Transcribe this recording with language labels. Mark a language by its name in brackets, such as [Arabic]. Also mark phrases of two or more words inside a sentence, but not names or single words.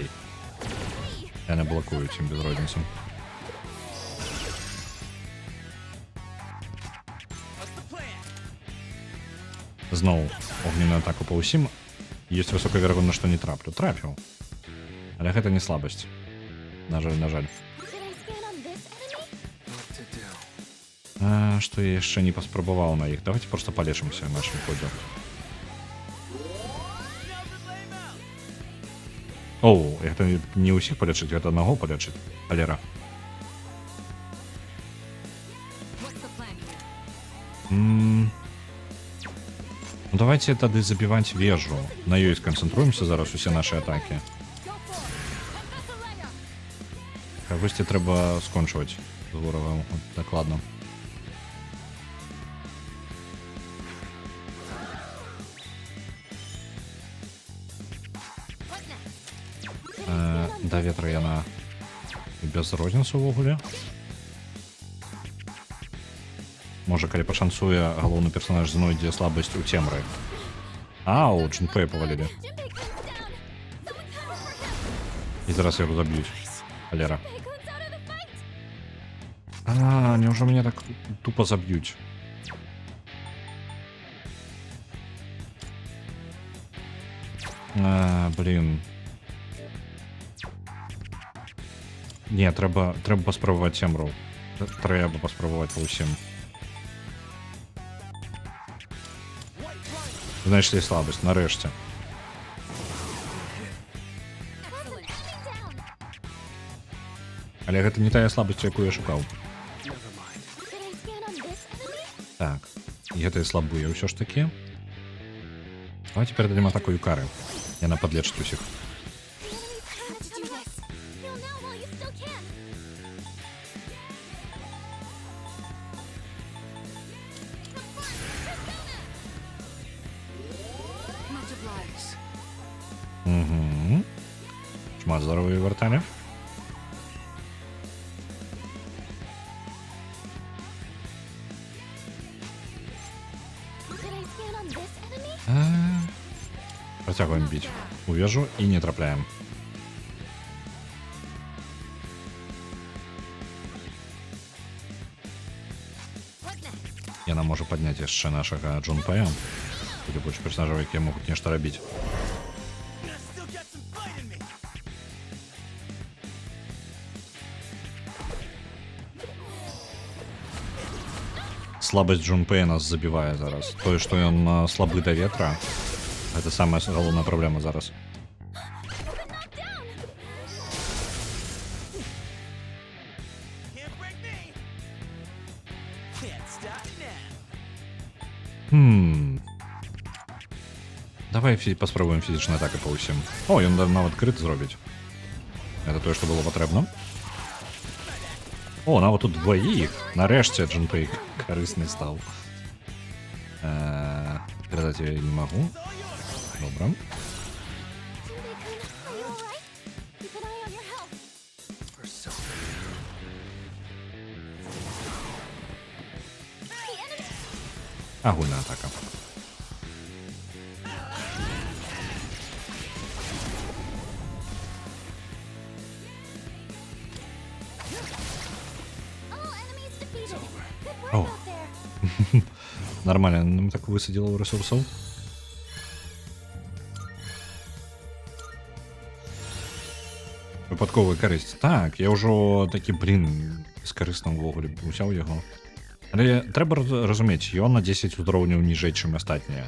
[Belarusian] Яны блакуюць ім без розніцы. [English] What's the plan? [Belarusian] Зноў огненную атаку па ўсім. Ёсць высокая верагоднасць, што не траплю. Трапіў. Але гэта не слабасць. На жаль, на жаль. [English] Should I scan on this enemy? [Belarusian] Што я яшчэ не паспрабаваў на іх. [Russian] Давайте просто [Belarusian] палечымся ў нашым ходзе. Оу, гэта не ўсіх палечыць, гэта аднаго палечыць. Алера. [English] What's the plan here? [Belarusian] Ну давайте тады забіваць вежу. На ёй сканцэнтруемся зараз усе нашы атакі. Кагосьці трэба скончваць з ворагам дакладна. [English] What next? [Belarusian] Да ветра яна без розніцы ўвогуле. Можа, калі пашанцуе, галоўны персонаж знойдзе слабасць у цемры. Ау, Джунпэя павалілі. [English] Junpei-kun's down. Someone cover for him. [Belarusian] І зараз яго заб'юць. Алера. [English] Junpei-kun's out of the fight. [Belarusian] Неужо мяне так тупо заб'юць? Блін. Не, трэба паспрабаваць Эмру. Трэба паспрабаваць па ўсім. Знайшлі слабасць, нарэшце. Але гэта не тая слабасць, якую я шукаў. [English] Should I scan on this enemy? [Belarusian] Так, гэтыя слабыя ўсё ж такі. Давайте перададзім атаку Юкары. Яна падлечыць усіх. [English] The enemy's trying to do this. Heal now while you still can. Much obliged. [Belarusian] Угу. Шмат здоров'я верталі. [English] Should I scan on this enemy? [Belarusian] Працягваем біць. У вежу і не трапляем. [English] What next? [Belarusian] Яна можа падняць яшчэ нашага Джунпэя. Будзе больш персонажаў, якія могуць нешта рабіць. [English] Gonna still get some fight in me. [Belarusian] Слабасць Джунпэя нас забівае зараз. Тое, што ён слабы да ветра, гэта самая галоўная праблема зараз. [English] Can't break me. Can't stop now. [Belarusian] Давай паспрабуем фізічную атаку па ўсім. О, ён нават крыт зробіць. Гэта тое, што было патрэбна. О, нават тут дваіх. Нарэшце Джунпэй карысны стаў. Перадаць я не магу. Добра. [English] Are you alright? Keep an eye on your health. The enemy. [Belarusian] Агульная атака. [English] All enemies defeated. Good work Oh. out there. [Belarusian] Нормально, нам так высадзіла ў рэсурсаў. Выпадковая карысць. Так, я ўжо такі, з карысным увогуле ўзяў яго. Але трэба разумець, ён на 10 узроўняў ніжэй, чым астатнія.